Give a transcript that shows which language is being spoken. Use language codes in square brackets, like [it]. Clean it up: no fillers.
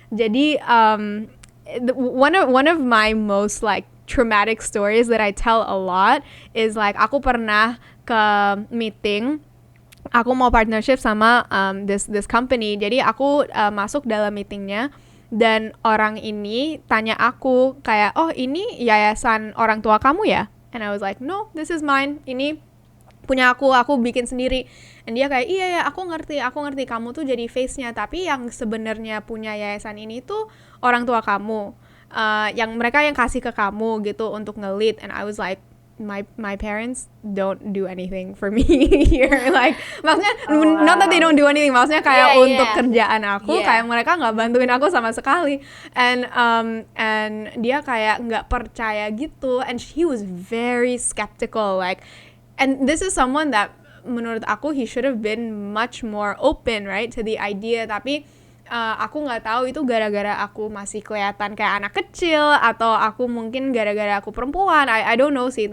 [en] Jadi one of my most like traumatic stories that I tell a lot is like [id] aku pernah ke meeting, aku mau partnership sama [en] this company. [id] Jadi aku masuk dalam meetingnya, dan orang ini tanya aku kayak, oh ini yayasan orang tua kamu ya? [en] And I was like, no, this is mine. [id] Ini punya aku bikin sendiri. And dia kayak, iya ya, aku ngerti kamu tuh jadi face-nya, tapi yang sebenarnya punya yayasan ini tuh orang tua kamu, yang mereka yang kasih ke kamu gitu untuk nge-lead. [en] And I was like, my parents don't do anything for me here. [id] Like maksudnya [en] not that they don't do anything, [id] maksudnya kayak untuk kerjaan aku, kayak mereka nggak bantuin aku sama sekali. [en] And [id] dia kayak nggak percaya gitu, [en] and he was very skeptical, like, and this is someone that [id] menurut aku [en] he should have been much more open, right, to the idea. [id] Tapi aku nggak tahu itu gara-gara aku masih kelihatan kayak anak kecil, atau aku mungkin gara-gara aku perempuan, [en] I don't know [id] sih.